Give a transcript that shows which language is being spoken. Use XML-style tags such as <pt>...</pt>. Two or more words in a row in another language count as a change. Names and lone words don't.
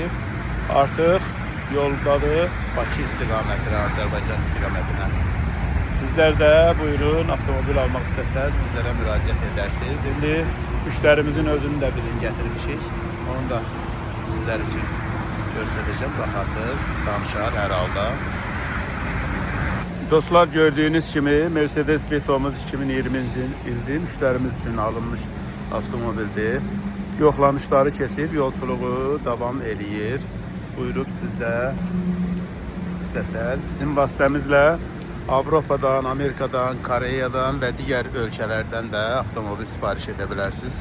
<az>Artık yoldadır Bakı istiqamətine, Azərbaycan istiqamətinə.</az> <tr>Sizler de buyurun, avtomobil almak istəsəniz bizlere müraciət edersiniz. İndi müşterimizin özünü de birini getirmişik. Onu da sizler için göstereceğim. Bakarsınız,</tr> <az>danışar hər halda. Dostlar, gördüğünüz kimi Mercedes Vito'muz 2020-ci ildə müşterimiz için alınmış avtomobildir. Yoxlanışları keçib, yolculuğu davam eləyir. Buyurub siz də istəsəz bizim vasitəmizlə Avropadan, Amerikadan, Koreyadan və digər ölkələrdən də avtomobil sifariş edə bilərsiniz.</az>